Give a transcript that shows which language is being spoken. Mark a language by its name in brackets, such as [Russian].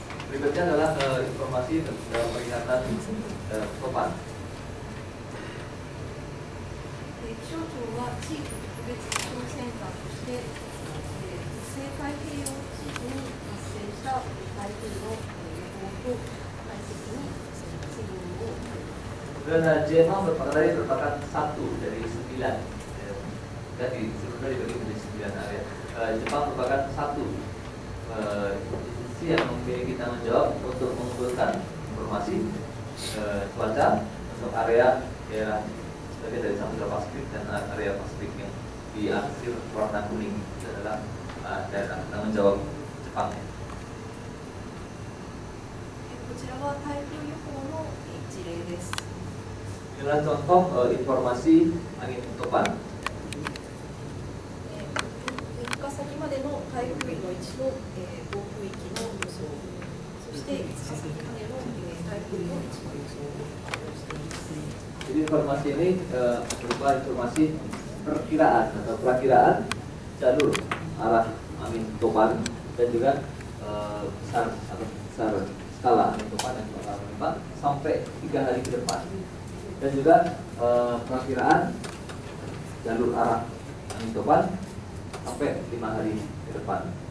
[Indonesian] Berikutnya adalah informasi tentang peringatan topan. [Japanese] 気象庁は地域特別気象センターとして西太平洋地域に発生した台風の予報と解析に責任を負っています。 [Indonesian] Dan JMA merupakan satu dari 9 dan sebenarnya dibagi menjadi 9 area. Jepang merupakan satu institusi yang memiliki tanggung jawab untuk mengumpulkan informasi cuaca untuk area daerah sebagai dari Samudra Pasifik dan area Pasifik yang diarsir warna kuning. Itu adalah daerah tanggung jawab Jepang. [Japanese] こちらは台風予報の事例です。 [Indonesian] Ini adalah contoh informasi angin topan. [Japanese] 3日先までの台風の位置の暴風域の予想、そして5日先までの台風の位置の予想を発表しています。 [Indonesian] Jadi informasi ini berupa informasi perkiraan atau perakiraan jalur arah angin topan dan juga besar skala angin topan yang bakal menimpa sampai 3 hari ke depan. Dan juga perakiraan jalur arah angin topan sampai 5 hari ke depan.